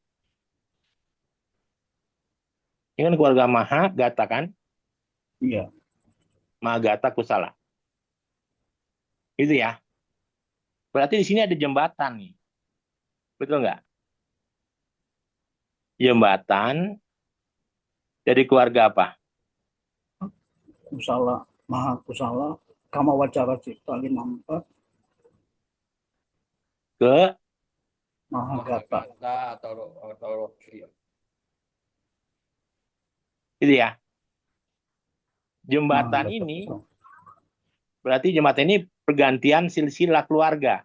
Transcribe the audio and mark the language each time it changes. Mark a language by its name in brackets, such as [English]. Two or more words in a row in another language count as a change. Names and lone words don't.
[Indonesian] Ini kan keluarga Mahagata kan? Iya. [Pali] Mahagata Kusala. [Indonesian] Gitu ya. Berarti di sini ada jembatan nih. Betul nggak? Jembatan dari keluarga apa? [Pali] Kusala. Maha kusala. Kama wacara cita 54. [Indonesian] Ke Mahagata. gitu ya. Jembatan Mahagata. ini berarti jembatan ini pergantian silsilah keluarga.